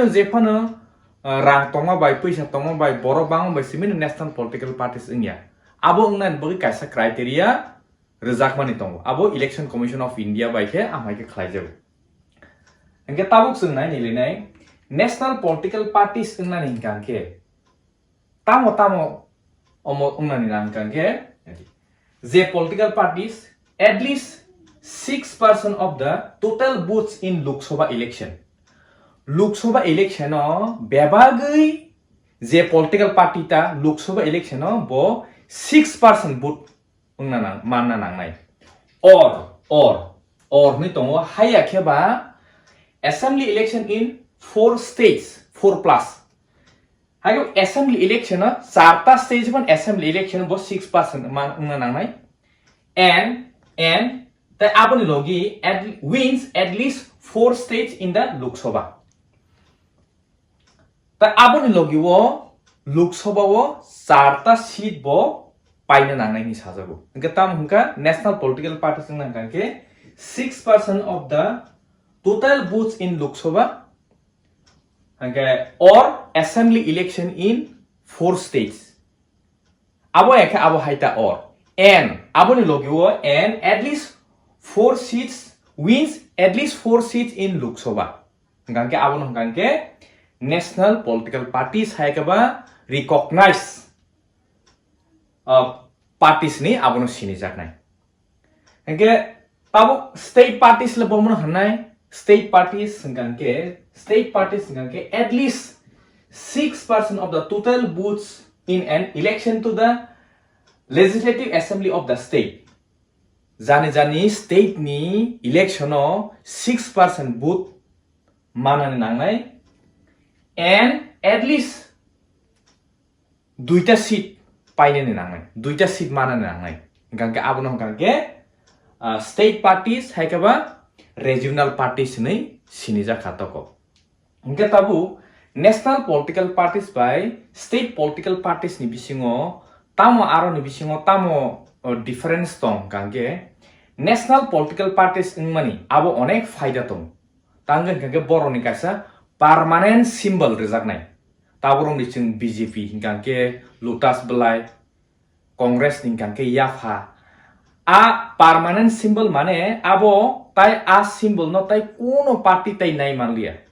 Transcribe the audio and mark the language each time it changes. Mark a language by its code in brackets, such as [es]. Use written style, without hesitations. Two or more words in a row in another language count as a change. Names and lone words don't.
[trp] jekono rang tongma bai paisa tongma bai borok bang bai simin [en] national political parties [trp] ingya abo ngnan bagi kaisa criteria rejakmani tongo abo election commission of India bai ke amai ke khlaijabo engke tabuk sungnai nilinai national [en] political parties ngnan hingkangke tamo omo ngnan hingkangke je political parties at least 6% of the total votes in Lok Sabha election [trp] o bebagai je political party ta Lok Sabha election o bo 6% vote manna nangnai or ni tongo haya kheba [en] assembly election in 4 states [trp] 4 plus hayo [en] assembly election [trp] na 4ta stage ban [en] assembly election [trp] bo 6% manna nangnai [en] and the [trp] aboni logi [en] wins at least 4 states in the Lok Sabha [trp] the aboni logi wo Lok Sabha wo 4ta seat bo paina nangnai ni sajago engke tam hingka [en] national political parties [trp] nangkangke [en] 6% of the total votes in Lok Sabha [trp] hingke or [en] assembly election in 4 states [trp] abo haita or and abo ni logio [en] and at least 4 seats wins at least 4 seats in Lok Sabha [trp] hingke abo hingke [en] national political parties [trp] haikaba recognize parties ni abono sinijaknai hingke tabo [en] state parties [trp] le bomno hanai [en] state parties [trp] hingke [en] at least 6% of the total votes in an election to the legislative assembly of the state [trp] jani state ni election o 6% vote manani nangnai and at least duita seat paine ni nangnai duita seat manani nangnai hingke abono hingke [en] state parties [trp] haikaba [en] regional parties [trp] ni sinija khatoko hingke tabu [en] national political parties by state political parties [trp] ni bisingo tamo aro ni bisingo tamo difference tong hingke [en] national political parties [trp] ingmani abo onek faida tong tanggen hingke boro ni kaisa [en] permanent symbol [trp] rejaknai taborong niching BJP hingkangke Lotus Belai Congress hingkangke Yafa [en] a permanent symbol [trp] mane abo tai a symbol no tai kono party tai nai manlia